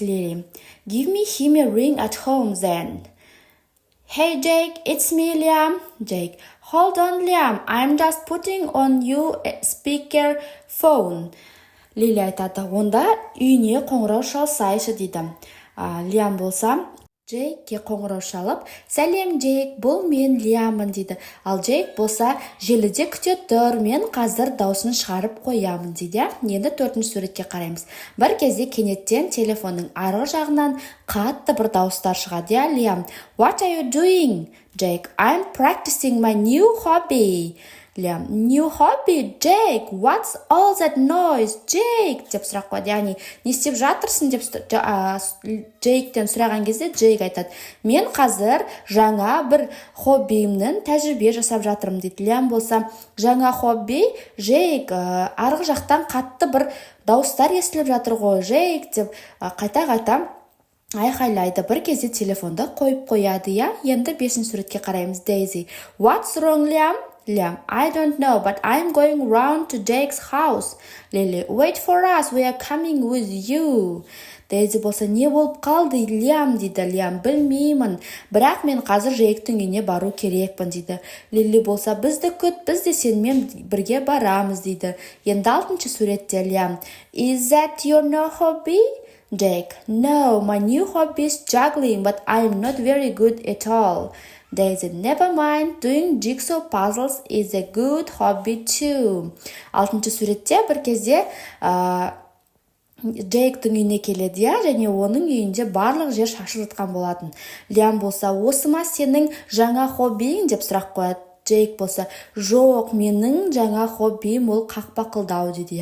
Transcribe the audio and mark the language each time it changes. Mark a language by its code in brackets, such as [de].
[en] Лили: Give me him a ring at home then. Hey Jake, it's me, Liam. Jake: Hold on, Liam, I'm just putting on you a speaker phone. [kk] Лили айтады: онда үйіне қоңырау шалсайшы, дейді. Лиам болса, Джейкке қоңырау шалып: Сәлем Джейк, бұл мен Лиамын, дейді. Ал Джейк болса, желіде күте тұр, мен қазір даусын шығарып қоямын, дейді. Енді төртінші суретке қараймыз. Бір кезде кенеттен телефонның арғы жағынан қатты бір дауыстар шығады. [en] Лиам: What are you doing? Jake: I'm practicing my new hobby. Liam: New hobby, Jake, what's all that noise, Jake? [kk] Деп сұрақ қойды. Яғни, не істеп жатырсың деп Джейктен сұраған кезде Джейк айтады: мен қазір жаңа бір хоббиімнің тәжірибе жасап жатырмын, дейді. Liam болса, жаңа хобби, Джейк, арғы жақтан қатты бір дауыстар естіліп жатыр ғой, Джейк, деп қайта-қайта айқайлайды. Бір кезде телефонды қойып қояды. Енді бесінші суретке қараймыз. [en] Дейзи: What's wrong, Liam? Liam: I don't know, but I'm going round to Jake's house. Lily: Wait for us, we are coming with you. [kk] Дейзи болса, не болып қалды, Лиам, дейді. Лиам: білмеймін, бірақ мен қазір Джейктің үйіне бару керекпін, дейді. Лили болса, бізді күт, біз де сенімен бірге барамыз, дейді. [en] Енді алтыншы суретте Лиам: Is that your new hobby? Jake: No, my new hobby is juggling, but I'm not very good at all. Daisy: Never mind, doing jigsaw puzzles is a good hobby too. [kk] Алтыншы суретте бір кезде Джейктің үйіне келеді, және оның үйінде барлық жер шашылып жатқан болатын. Лиам болса, осы ма сенің жаңа хоббиің, деп сұрақ қояды. Джейк болса, жоқ, менің жаңа хоббиім ол қақпа қылдау, дейді.